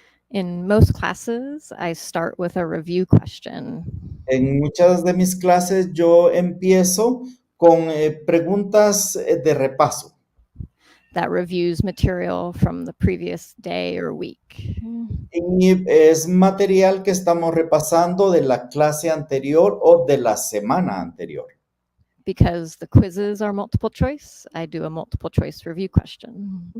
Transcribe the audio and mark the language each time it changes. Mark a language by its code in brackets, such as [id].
[en] In most classes, I start with a review question. [es] En muchas de mis clases yo empiezo con preguntas de repaso. [en] That reviews material from the previous day or week. [es] Y es material que estamos repasando de la clase anterior o de la semana anterior. [en] Because the quizzes are multiple choice, I do a multiple choice review question.